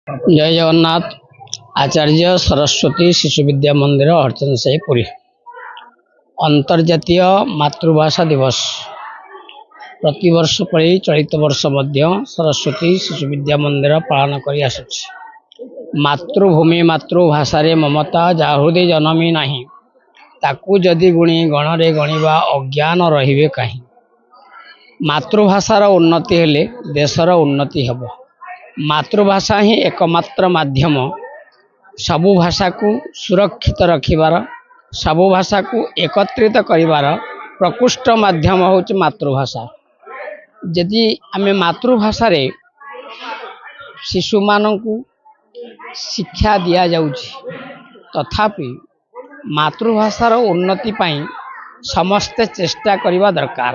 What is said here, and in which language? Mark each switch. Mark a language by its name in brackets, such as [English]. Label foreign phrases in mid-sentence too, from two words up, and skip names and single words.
[Odia] ଜୟ ଜଗନ୍ନାଥ। ଆଚାର୍ଯ୍ୟ ସରସ୍ୱତୀ ଶିଶୁ ବିଦ୍ୟା ମନ୍ଦିର ହରଚଣ୍ଡୀ ସାହି ପୁରୀ। ଅନ୍ତର୍ଜାତୀୟ ମାତୃଭାଷା ଦିବସ ପ୍ରତିବର୍ଷ ପରି ଚଳିତ ବର୍ଷ ମଧ୍ୟ ସରସ୍ୱତୀ ଶିଶୁ ବିଦ୍ୟା ମନ୍ଦିର ପାଳନ କରି ଆସୁଛି। ମାତୃଭୂମି ମାତୃଭାଷାରେ ମମତା ଯା ହୃଦେ ଜନମି ନାହିଁ, ତାକୁ ଯଦି ଗୁଣୀ ଗଣରେ ଗଣିବା ଅଜ୍ଞାନ ରହିବେ କାହିଁ। ମାତୃଭାଷାର ଉନ୍ନତି ହେଲେ ଦେଶର ଉନ୍ନତି ହେବ। ମାତୃଭାଷା ହିଁ ଏକମାତ୍ର ମାଧ୍ୟମ ସବୁ ଭାଷାକୁ ସୁରକ୍ଷିତ ରଖିବାର, ସବୁ ଭାଷାକୁ ଏକତ୍ରିତ କରିବାର ପ୍ରକୃଷ୍ଟ ମାଧ୍ୟମ ହେଉଛି ମାତୃଭାଷା। ଯଦି ଆମେ ମାତୃଭାଷାରେ ଶିଶୁ ମାନଙ୍କୁ ଶିକ୍ଷା ଦିଆ ଯାଉଛି, ତଥାପି ମାତୃଭାଷାର ଉନ୍ନତି ପାଇଁ ସମସ୍ତେ ଚେଷ୍ଟା କରିବା ଦରକାର।